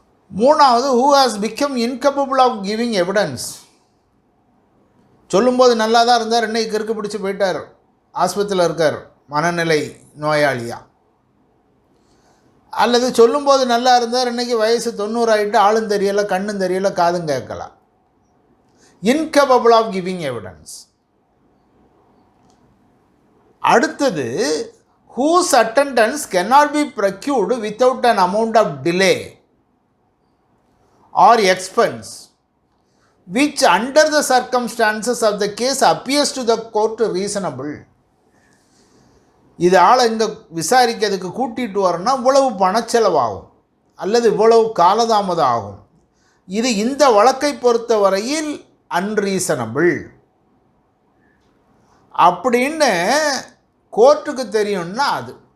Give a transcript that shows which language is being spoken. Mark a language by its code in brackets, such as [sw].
[ta] 3வது, [en] who has become incapable of giving evidence, [ta] சொல்லும்போது நல்லா தான் இருந்தார், இன்னைக்கு கிறுக்கு பிடிச்சி போயிட்டார், ஆஸ்பத்திரியில் இருக்கார், மனநிலை நோயாளியா. அல்லது சொல்லும்போது நல்லா இருந்தார், இன்றைக்கி வயசு 90 ஆகிட்டு, ஆளும் தெரியலை, கண்ணும் தெரியலை, காதும் கேட்கலாம். [en] incapable of giving evidence. [ta] அடுத்தது, [en] whose attendance cannot be procured without an amount of delay or expense which under the circumstances of the case appears to the court reasonable. [ta] இது ஆளை இங்கே விசாரிக்கிறதுக்கு கூட்டிகிட்டு வரணும்னா இவ்வளவு பணச்செலவாகும், அல்லது இவ்வளவு காலதாமதம் ஆகும், இது இந்த வழக்கை பொறுத்த வரையில் அன்ரீசனபிள் அப்படின்னு கோர்ட்டுக்கு தெரியும்னா அது.